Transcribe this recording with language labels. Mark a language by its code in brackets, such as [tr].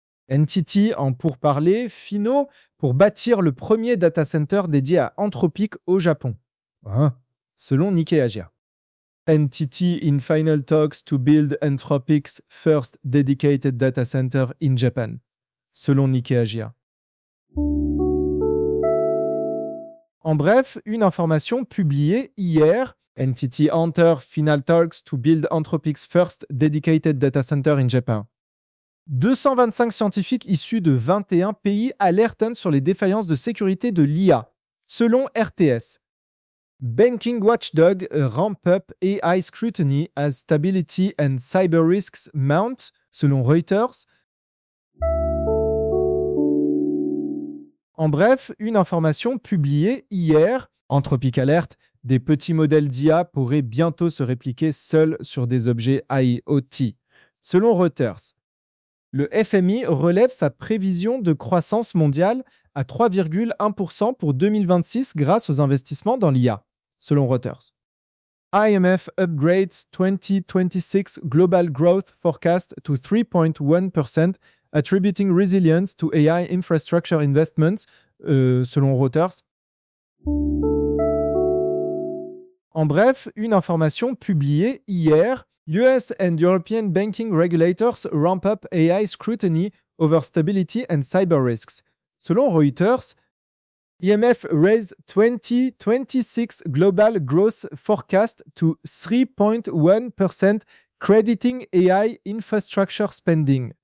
[fr] NTT en pourparlers finaux pour bâtir le premier data center dédié à Anthropic au Japon, hein, selon Nikkei Asia. [en] NTT in final talks to build Anthropic's first dedicated data center in Japan, [fr] selon [en] Nikkei Asia. [fr] En bref, une information publiée hier. [en] NTT enter final talks to build Anthropic's first dedicated data center in Japan. [fr] 225 scientifiques issus de 21 pays alertent sur les défaillances de sécurité de l'IA, selon RTS. [en] Banking Watchdog ramp up AI scrutiny as stability and cyber risks mount, [fr] selon [en] Reuters. [fr] En bref, une information publiée hier. Anthropic alerte, des petits modèles d'IA pourraient bientôt se répliquer seuls sur des objets IoT, selon Reuters. Le FMI relève sa prévision de croissance mondiale à 3,1% pour 2026 grâce aux investissements dans l'IA, selon Reuters. [en] IMF upgrades 2026 global growth forecast to 3.1%, attributing resilience to AI infrastructure investments, [fr] selon [en] Reuters. [fr] En bref, une information publiée hier. [en] US and European banking regulators ramp up AI scrutiny over stability and cyber risks. [fr] Selon [en] Reuters, IMF raised 2026 global growth forecast to 3.1%, crediting AI infrastructure spending.